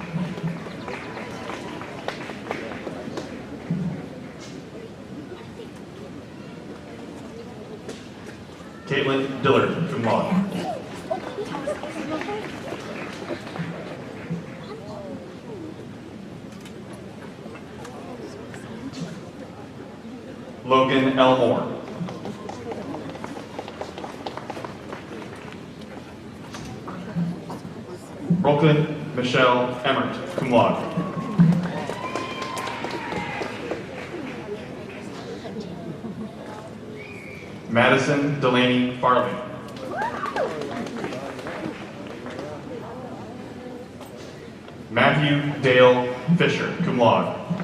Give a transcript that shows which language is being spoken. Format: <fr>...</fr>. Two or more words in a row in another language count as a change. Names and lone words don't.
<en>Caitlin Dillard, cum laude. Logan L. Moore. Brooklyn Michelle Emmert, cum laude. Madison Delaney Farley. Matthew Dale Fisher, cum laude.</en>